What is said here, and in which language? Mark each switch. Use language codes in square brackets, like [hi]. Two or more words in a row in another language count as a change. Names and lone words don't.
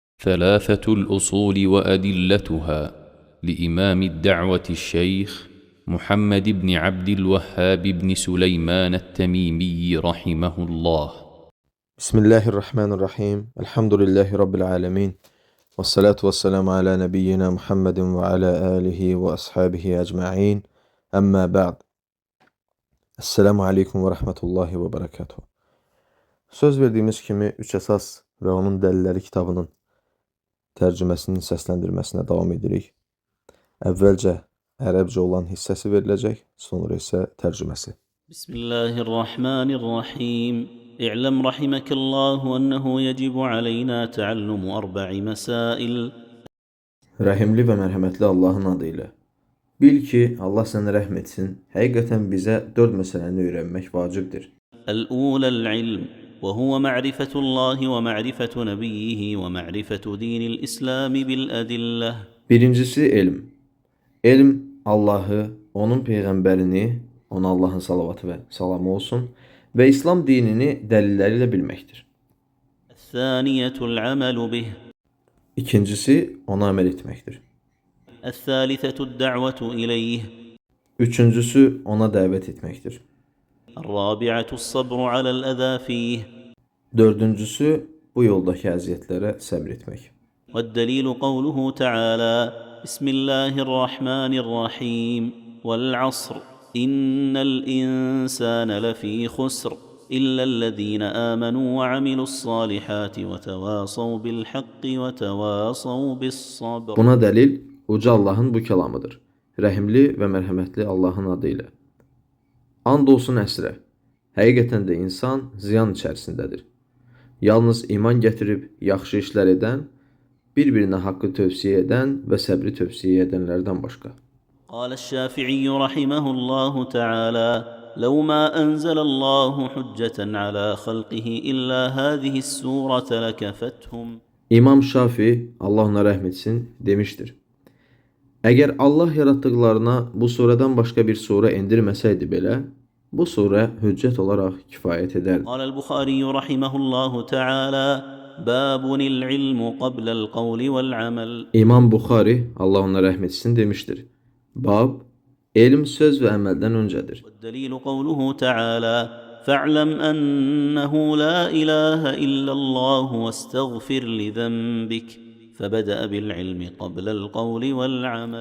[ar] ثلاثة الأصول وأدلتها لإمام الدعوة الشيخ محمد بن عبد الوهاب بن سليمان التميمي رحمه الله. Bismillahirrahmanirrahim. الحمد لله رب العالمين. والصلاة والسلام على نبينا محمد وعلى آله وأصحابه أجمعين. أما بعد. السلام عليكم ورحمة الله وبركاته. [az] Söz verdiğimiz kimi üç esas ve onun dəlilləri kitabının tərcüməsinin səsləndirməsinə davam edirik. Əvvəlcə ərəbcə olan hissəsi veriləcək, sonra isə tərcüməsi. [ar] Bismillahirrahmanirrahim. اعلم رحمك الله أنه يجب علينا تعلم 4 مسائل. [az] Rəhimli və mərhəmətli Allahın adı ilə. Bil ki, Allah sənə rəhm etsin, həqiqətən bizə 4 məsələni öyrənmək vacibdir. [ar] الأولى العلم وهو معرفة الله ومعرفة نبيه ومعرفة دين الإسلام بالأدلة. [az] Birincisi elm. Elm Allahı, onun peyğəmbərini, ona Allahın salavatı və salamı olsun, və İslam dinini dəlilləri ilə bilməkdir. [ar] الثانية العمل به. [az] İkincisi ona əməl etməkdir. [ar] الثالثة الدعوة إليه. [az] Üçüncüsü ona dəvət etməkdir. [ar] الرابعة الصبر على الأذى فيه. [az] Dördüncüsü bu yoldakı əziyyətlərə səbr etmək. [ar] والدليل قوله تعالى بسم الله الرحمن الرحيم والعصر إن الإنسان لفي خسر إلا الذين آمنوا وعملوا الصالحات وتواصوا بالحق وتواصوا بالصبر. [az] Buna dəlil uca Allahın bu kəlamıdır. Rəhimli və mərhəmətli Allahın adı ilə. And olsun əsrə. Həqiqətən də insan ziyan içərisindədir. Yalnız iman gətirib yaxşı işlər edən, bir-birinə haqqı tövsiyə edən və səbri tövsiyə edənlərdən başqa. [ar] قال الشافعي رحمه الله تعالى لو ما أنزل الله حجة على خلقه إلا هذه السورة لكفتهم. [az] İmam Şafi, Allah ona rəhm etsin, demişdir. Əgər Allah yaratdıqlarına bu surədən başqa bir surə endirməsəydi belə, bu surə hüccət olaraq kifayət edərdi. [ar] قال البخاري رحمه الله تعالى باب العلم قبل القول والعمل. [az] İmam Buxari, Allah ona rəhm etsin, demişdir. Bab, elm söz və əməldən öncədir. [ar] والدليل قوله تعالى فاعلم أنه لا إله إلا الله واستغفر لذنبك فبدأ بالعلم قبل القول والعمل.